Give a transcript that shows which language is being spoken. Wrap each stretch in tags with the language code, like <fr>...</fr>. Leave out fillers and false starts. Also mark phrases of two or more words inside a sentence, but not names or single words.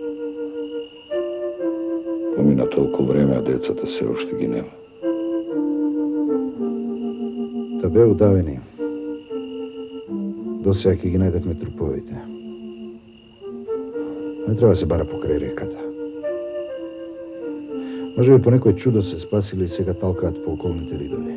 <mk>Помина толико време, а децата се уште ги нема. Та бе удавени. До сега ќе ги најдевме труповите. Не треба се бара покрај реката. Може би по некој чудо се спасили и сега талкаат по околните ридови.</mk>